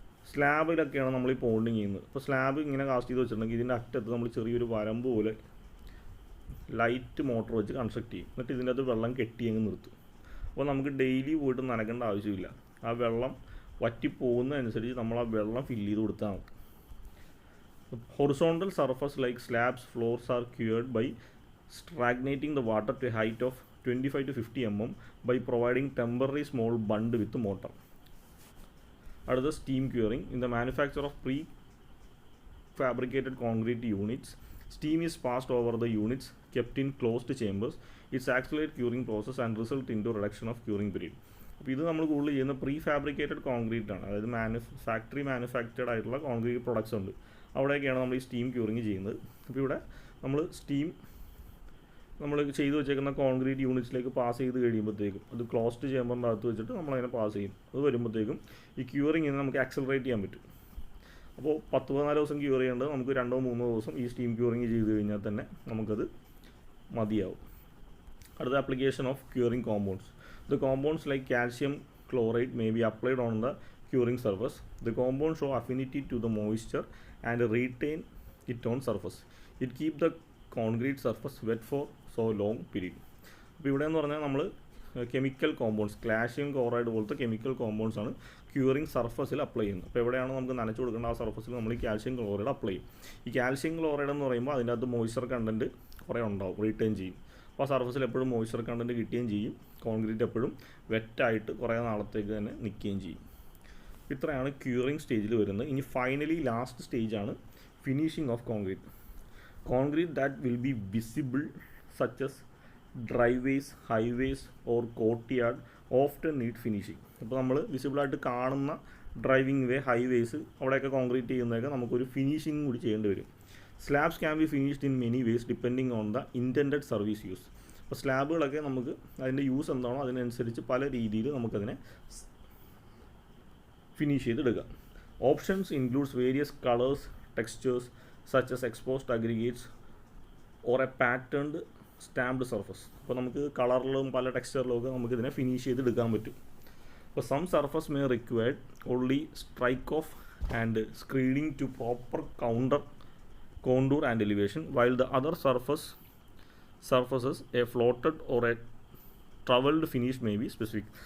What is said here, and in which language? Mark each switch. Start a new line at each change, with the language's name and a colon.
Malayalam: സ്ലാബിലൊക്കെയാണ് നമ്മൾ ഈ പോണ്ടിങ് ചെയ്യുന്നത്. അപ്പോൾ സ്ലാബ് ഇങ്ങനെ കാസ്റ്റ് ചെയ്ത് വെച്ചിട്ടുണ്ടെങ്കിൽ ഇതിൻ്റെ അറ്റത്ത് നമ്മൾ ചെറിയൊരു വരമ്പ് പോലെ ലൈറ്റ് മോട്ടർ വെച്ച് കൺസ്ട്രക്ട് ചെയ്യും. എന്നിട്ട് ഇതിൻ്റെ അകത്ത് വെള്ളം കെട്ടി അങ്ങ് നിർത്തും. അപ്പോൾ നമുക്ക് ഡെയിലി പോയിട്ട് നനയ്ക്കേണ്ട ആവശ്യമില്ല. ആ വെള്ളം വറ്റിപ്പോകുന്നതനുസരിച്ച് നമ്മൾ ആ വെള്ളം ഫില്ല് ചെയ്ത് കൊടുത്താൽ മതി.
English: Horizontal surface like slabs floors are cured by stagnating the water to a height of 25 to 50 mm by providing temporary small bund with mortar. അടുത്ത steam curing. In the manufacture of pre-fabricated concrete units, steam is passed over the units kept in closed chambers. It's accelerate curing process and result into reduction of curing period.
Malayalam: അപ്പോൾ ഇത് നമ്മൾ കൂടുതൽ ചെയ്യുന്ന pre fabricated concrete ആണ്. അതായത് factory manufactured ആയിട്ടുള്ള concrete products ഉണ്ട്. അവിടെയൊക്കെയാണ് നമ്മൾ ഈ സ്റ്റീം ക്യൂറിങ് ചെയ്യുന്നത്. അപ്പോൾ ഇവിടെ നമ്മൾ സ്റ്റീം നമ്മൾ ചെയ്ത് വെച്ചേക്കുന്ന കോൺക്രീറ്റ് യൂണിറ്റ്സിലേക്ക് പാസ് ചെയ്ത് കഴിയുമ്പോഴത്തേക്കും അത് ക്ലോസ്ഡ് ചേമ്പറിൻ്റെ അകത്ത് വെച്ചിട്ട് നമ്മളതിനെ പാസ് ചെയ്യും. അത് വരുമ്പോഴത്തേക്കും ഈ ക്യൂറിങ് നമുക്ക് ആക്സലറേറ്റ് ചെയ്യാൻ പറ്റും. അപ്പോൾ 10-14 ദിവസം ക്യൂർ ചെയ്യേണ്ടത് നമുക്ക് 2-3 ദിവസം ഈ സ്റ്റീം ക്യൂറിങ് ചെയ്ത് കഴിഞ്ഞാൽ തന്നെ നമുക്കത് മതിയാവും.
English: അടുത്ത application of curing compounds. The compounds like calcium chloride may be applied on the curing surface. The compounds show affinity to the moisture and retain it on surface. It keeps the concrete surface wet for so long period.
Malayalam: അപ്പോൾ ഇവിടെ എന്ന് പറഞ്ഞാൽ നമ്മൾ chemical compounds, calcium chloride പോലത്തെ chemical compounds ആണ് curing സർഫസിൽ apply ചെയ്യുന്നത്. അപ്പോൾ എവിടെയാണ് നമുക്ക് നനച്ചു കൊടുക്കേണ്ട ആ സർഫസിൽ നമ്മൾ ഈ കാൽഷ്യം ക്ലോറൈഡ് അപ്ലൈ ചെയ്യും. ഈ കാൽഷ്യം ക്ലോറൈഡ് എന്ന് പറയുമ്പോൾ അതിൻ്റെ അകത്ത് മോയ്സ്ചർ കണ്ടൻറ്റ് കുറേ ഉണ്ടാവും, റീറ്റെയിൻ ചെയ്യും. അപ്പോൾ ആ സർഫസിൽ എപ്പോഴും മോയ്സ്ചർ കണ്ടൻറ്റ് കിട്ടുകയും ചെയ്യും. കോൺക്രീറ്റ് എപ്പോഴും വെറ്റായിട്ട് കുറേ നാളത്തേക്ക് തന്നെ നിൽക്കുകയും ചെയ്യും. ഇത്രയാണ് ക്യൂറിങ് സ്റ്റേജിൽ വരുന്നത്. ഇനി ഫൈനലി ലാസ്റ്റ് സ്റ്റേജാണ് finishing of concrete.
English: Concrete that will be visible such as driveways, highways or courtyard often need finishing.
Malayalam: അപ്പോൾ നമ്മൾ വിസിബിളായിട്ട് കാണുന്ന ഡ്രൈവിംഗ് വേ, ഹൈവേസ്, അവിടെയൊക്കെ കോൺക്രീറ്റ് ചെയ്യുന്നതൊക്കെ നമുക്കൊരു ഫിനിഷിംഗ് കൂടി ചെയ്യേണ്ടി വരും.
English: Slabs can be finished in many ways depending on the intended service use.
Malayalam: അപ്പോൾ സ്ലാബുകളൊക്കെ നമുക്ക് അതിൻ്റെ യൂസ് എന്താണോ അതിനനുസരിച്ച് പല രീതിയിൽ നമുക്കതിനെ ഫിനിഷ് ചെയ്തെടുക്കാം.
English: Options includes various colours, textures such as exposed aggregates or a patterned stamped surface.
Malayalam: അപ്പോൾ നമുക്ക് കളറിലും പല ടെക്സ്ചറിലും ഒക്കെ നമുക്കിതിനെ ഫിനിഷ് ചെയ്തെടുക്കാൻ പറ്റും.
English: അപ്പോൾ some surface may required only strike off and screening to proper contour and elevation, while the other surfaces a floated or a trowelled finish may be specific.